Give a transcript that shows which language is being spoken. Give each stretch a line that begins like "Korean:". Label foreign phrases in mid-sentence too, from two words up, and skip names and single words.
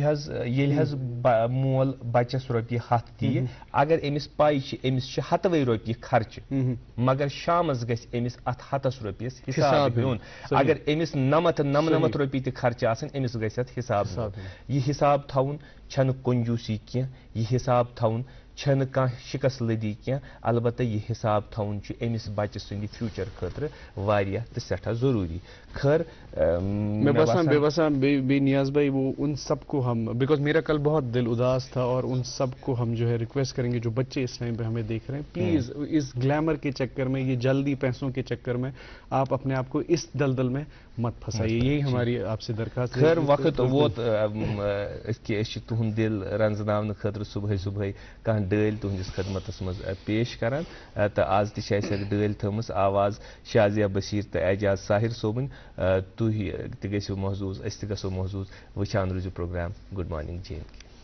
Kashmiri: حظ ییٚلہِ حظ مول بچس رۄپیہِ 100 دِیہِ اگر أمِس پاے چھِ أمِس چھِ 100 رۄپیہِ خرچہِ مگر شامس گژھِ أمِس اتھ 100 رۄپیس حساب دیُن اگر أمِس 99 رۄپیہِ تہِ خرچہِ آسن أمِس گژھِ اتھ حساب یہِ حساب تھاوُن چھنہٕ کنجوٗسی کینٛہہ یہِ حساب تھاوُن چھنہٕ کانٛہہ شِکس لٔدی کینٛہہ البتہ یہِ حساب تھاوُن چھُ أمِس بچہِ سٕنٛدِ فیوٗچر خٲطرٕ واریاہ تہٕ سٮ۪ٹھاہ ضروٗری خٲر
Urdu: بے باسان بے نیاز بھائی وہ ان سب کو ہم بیکاز میرا کل بہت دل اداس تھا اور ان سب کو ہم جو ہے ریکویسٹ کریں گے جو بچے اس ٹائم پہ ہمیں دیکھ رہے ہیں پلیز اس گلیمر کے چکر میں یہ جلدی پیسوں کے چکر میں آپ اپنے آپ کو اس دلدل میں مت پھنسائیے یہی ہماری آپ سے درخواست ہے
Kashmiri: خیر وقت ووت کہ أسۍ چھِ تُہُنٛد دِل رنٛزناونہٕ خٲطرٕ صُبحٲے کانٛہہ ڈٲلۍ تُہنٛدِس خدمتس منٛز پیش کران تہٕ آز تہِ چھِ اَسہِ اکھ ڈٲلۍ تھٲومٕژ آواز شازیا بشیٖر تہٕ اعجاز ساحر صٲبٕنۍ تُہۍ تہِ گٔژھِو محظوٗظ أسۍ تہِ گژھو محظوٗظ وٕچھان روٗزِو پروگرام
English: good morning J and K